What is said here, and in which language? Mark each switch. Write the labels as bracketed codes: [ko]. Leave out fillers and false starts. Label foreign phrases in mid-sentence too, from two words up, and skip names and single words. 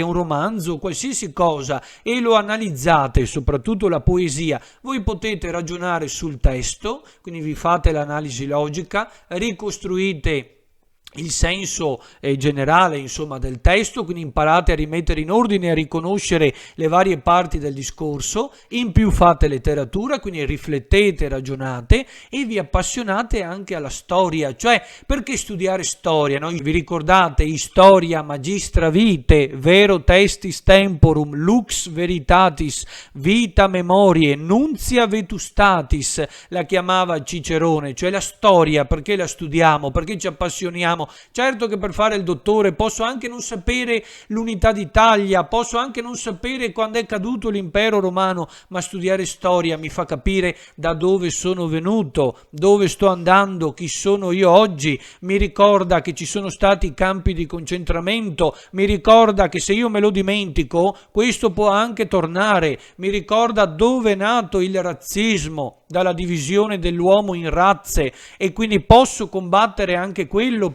[it] un romanzo, qualsiasi cosa, e lo analizzate, soprattutto la poesia, voi potete ragionare sul testo, quindi vi fate l'analisi logica, ricostruite il senso generale insomma del testo, quindi imparate a rimettere in ordine e a riconoscere le varie parti del discorso, in più fate letteratura, quindi riflettete, ragionate e vi appassionate anche alla storia. Cioè, perché studiare storia? No? Vi ricordate [la] Historia Magistra Vitae, vero testis temporum, lux veritatis, vita memorie, nuntia vetustatis, [it] la chiamava Cicerone. Cioè la storia, perché la studiamo? Perché ci appassioniamo? Certo che per fare il dottore posso anche non sapere l'unità d'Italia, posso anche non sapere quando è caduto l'impero romano, ma studiare storia mi fa capire da dove sono venuto, dove sto andando, chi sono io oggi, mi ricorda che ci sono stati campi di concentramento, mi ricorda che se io me lo dimentico questo può anche tornare, mi ricorda dove è nato il razzismo, dalla divisione dell'uomo in razze, e quindi posso combattere anche quello.